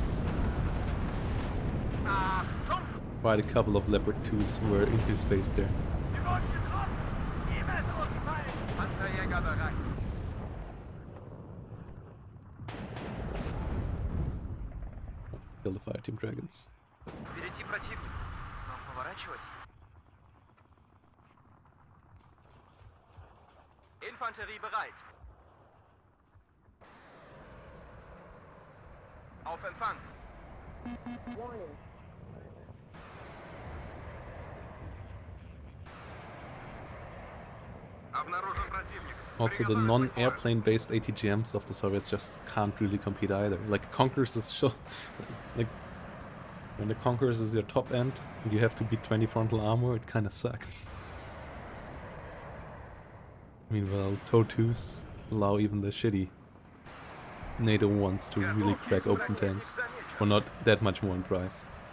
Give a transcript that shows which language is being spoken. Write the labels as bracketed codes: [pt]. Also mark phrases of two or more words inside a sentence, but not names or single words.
[en] Quite a couple of Leopard 2s were in his face there. Kill the Fireteam Dragons. [ru] Впереди противник. Нам поворачивать. [de] Infanterie bereit. Auf Empfang. [ru] Обнаружен противник. [en] Also, the non-airplane based ATGMs of the Soviets just can't really compete either. Like, Conquerors is so... Like, when the Conquerors is your top end, and you have to beat 20 frontal armor, it kinda sucks. Meanwhile, TOW2s allow even the shitty NATO ones to really crack open tanks, for not that much more in price.